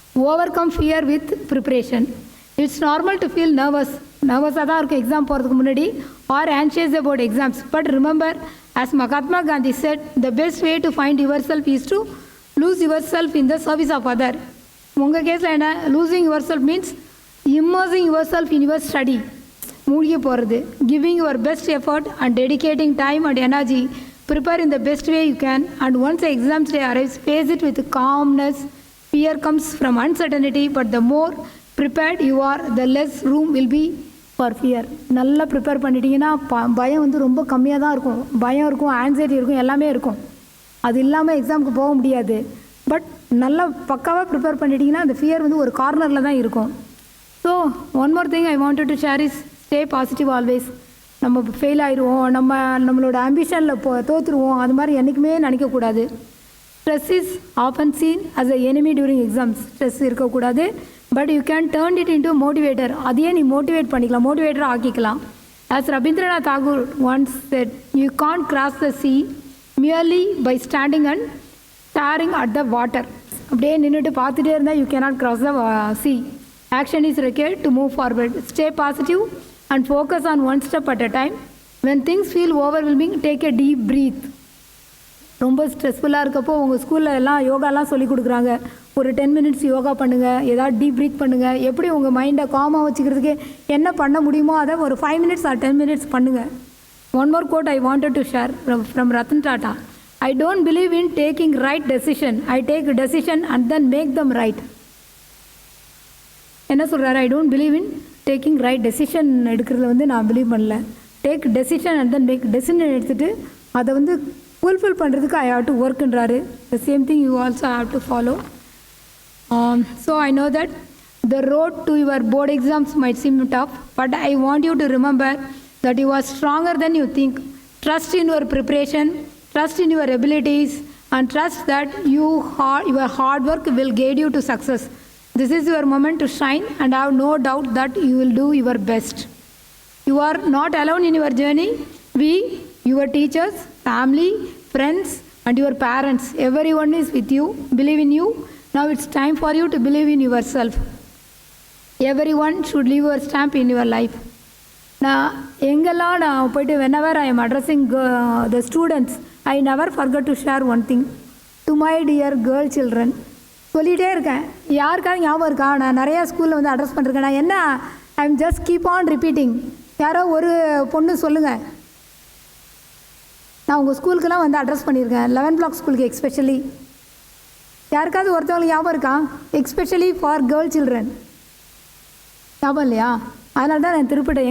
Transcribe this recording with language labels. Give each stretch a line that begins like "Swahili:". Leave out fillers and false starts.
English: Overcome fear with preparation. It's normal to feel நர்வஸாக
Tamil: தான் இருக்கும் exam போகிறதுக்கு முன்னாடி,
English: Are anxious about exams. But remember, as Mahatma Gandhi said, the best way to find yourself is to lose yourself in the service of other.
Tamil: உங்கள் கேஸில் என்ன?
English: losing yourself means immersing yourself in your study,
Tamil: மூழ்கி போகிறது,
English: giving your best effort and dedicating time and energy, prepare in the best way you can, and once the exam day arrives, face it with calmness. Fear comes from uncertainty, but the more prepared you are, the less room will be for fear.
Tamil: நல்லா prepare பண்ணிட்டீங்கன்னா பயம் வந்து ரொம்ப கம்மியாக தான் இருக்கும். பயம் இருக்கும், ஆன்சைட்டி இருக்கும், எல்லாமே இருக்கும். அது இல்லாமல் எக்ஸாமுக்கு போக முடியாது. பட் நல்லா பக்காவாக ப்ரிப்பேர் பண்ணிட்டீங்கன்னா அந்த ஃபியர் வந்து ஒரு கார்னரில் தான் இருக்கும்.
English: So one more thing I wanted to share is stay positive always.
Tamil: நம்ம ஃபெயில் ஆயிடுவோம், நம்மளோட ஆம்பிஷனில் தோற்றுருவோம், அது மாதிரி என்றைக்குமே நினைக்கக்கூடாது.
English: Stress is often seen as a enemy during exams. Stress இருக்கக்கூடாது. But you can turn it into motivator.
Tamil: அதையே நீ மோட்டிவேட் பண்ணிக்கலாம், மோட்டிவேட்டராக ஆக்கிக்கலாம்.
English: As Rabindranath Tagore once said, you can't cross the sea merely by standing and staring at the water.
Tamil: அப்படியே நின்றுட்டு பார்த்துட்டே இருந்தால்
English: You cannot cross the sea. Action is required to move forward. Stay positive and focus on one step at a time. When things feel overwhelming, take a deep breath.
Tamil: ரொம்ப ஸ்ட்ரெஸ்ஃபுல்லாக இருக்கப்போ உங்கள் ஸ்கூலில் எல்லாம் யோகாலாம் சொல்லி கொடுக்குறாங்க. ஒரு 10 minutes யோகா பண்ணுங்கள், ஏதாவது டீப் ப்ரீத் பண்ணுங்கள். எப்படி உங்கள் மைண்டை காமாக வச்சுக்கிறதுக்கு என்ன பண்ண முடியுமோ அதை ஒரு
English: 5 minutes or 10 minutes
Tamil: பண்ணுங்கள்.
English: One more quote I wanted to share from Ratan Tata. I don't believe in taking right decision. I take decision and then make them right.
Tamil: என்ன சொல்கிறாரு?
English: I don't believe in taking right decision
Tamil: எடுக்கிறதுல வந்து நான் believe பண்ணல.
English: take decision and then make decision
Tamil: எடுத்துகிட்டு அதை வந்து fulfil பண்ணுறதுக்கு
English: I have to ஒர்க்ன்றாரு. The same thing you also have to follow. So I know that the road to your board exams might seem tough, but I want you to remember that you are stronger than you think. Trust in your preparation, trust in your abilities, and trust that your hard work will guide you to success. This is your moment to shine, and I have no doubt that you will do your best. You are not alone in your journey. We, your teachers, family, friends, and your parents, everyone is with you, believe in you. Now it's time for you to believe in yourself. Everyone should leave your stamp in your life.
Tamil: நான் எங்கெல்லாம் நான் போய்ட்டு
English: whenever I am addressing the students, I never forget to share one thing to my dear girl children.
Tamil: சொல்லிகிட்டே இருக்கேன். யாருக்காவது ஞாபகம் இருக்கா? நான் நிறையா ஸ்கூலில் வந்து அட்ரஸ் பண்ணிருக்கேன். நான் என்ன
English: I am just keep on repeating.
Tamil: யாரோ ஒரு பொண்ணு சொல்லுங்கள். நான் உங்கள் ஸ்கூலுக்கெல்லாம் வந்து அட்ரஸ் பண்ணியிருக்கேன், 11 block ஸ்கூலுக்கு எக்ஸ்பெஷலி. யாருக்காவது ஒருத்தவங்களுக்கு ஞாபகம் இருக்கா?
English: Especially for girl children.
Tamil: ஞாபகம் இல்லையா? அதனால தான் நான் திருப்பிட்டேன்.